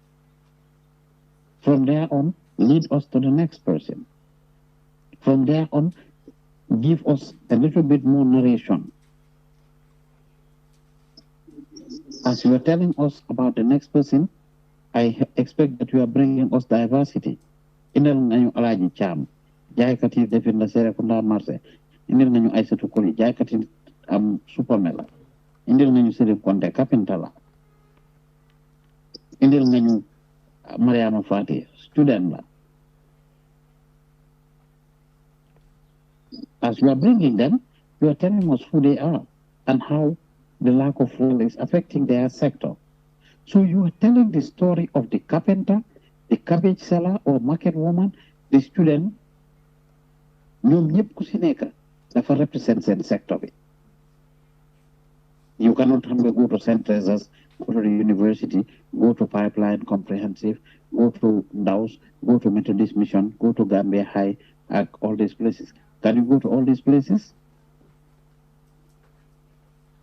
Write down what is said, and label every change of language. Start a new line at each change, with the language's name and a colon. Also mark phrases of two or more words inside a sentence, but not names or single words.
English: From there on, lead us to the next person. From there on, give us a little bit more narration. As you are telling us about the next person, I expect that you are bringing us diversity.
Wolof: Indel nañu Alhaji Cham, jaaykat yi defin la Serekunda marché. Indel nañu Aïssatou Koli, jaaykat yi am supermela. Indel nañu Serif Konte, kapinta la. Indel nañu Mariama Fati, student la.
English: As you are bringing them, you are telling us who they are and how the lack of fuel is affecting their sector. So you are telling the story of the carpenter, the cabbage seller or market woman, the student.
Wolof: ñoom ñëpp ku si nekk dafa represent seen sector bi.
English: You cannot go to St. Teresa's, go to the university, go to Pipeline Comprehensive, go to Ndaws, go to Methodist Mission, go to Gambia High, all these places. Can you go to all these places?